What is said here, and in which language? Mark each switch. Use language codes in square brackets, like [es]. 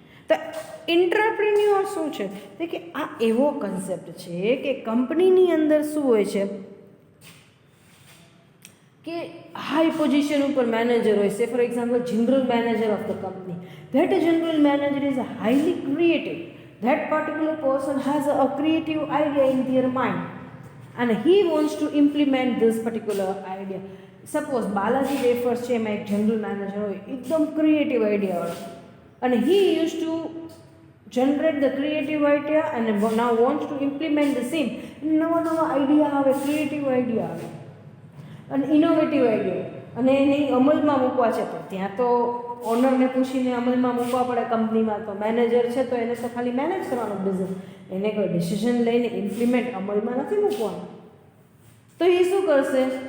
[gu] તો એન્ટરપ્રેન્યોર શું છે? તો કે આ એવો કન્સેપ્ટ છે કે કંપનીની અંદર શું હોય છે કે હાઈ પોઝિશન ઉપર મેનેજર હોય છે. [en] For example, general manager of the company. That general manager is highly creative. That particular person has a creative idea in their mind and he wants to implement this particular idea. Suppose Balaji Wafers [gu] છે, એમાં એક general manager હોય, એકદમ creative idea વાળો, [en] અને he used to generate the creative idea and now wants to implement the same. [gu] નવા idea આવે, creative idea આવે અને ઇનોવેટિવ આઈડિયા, અને એને અમલમાં મૂકવા છે. તો ત્યાં તો ઓનરને પૂછીને અમલમાં મૂકવા પડે કંપનીમાં. તો મેનેજર છે તો એને તો ખાલી મેનેજ કરવાનું બિઝનેસ, એને કોઈ ડિસિઝન લઈને ઇમ્પ્લિમેન્ટ અમલમાં નથી મૂકવાનું. તો એ શું કરશે?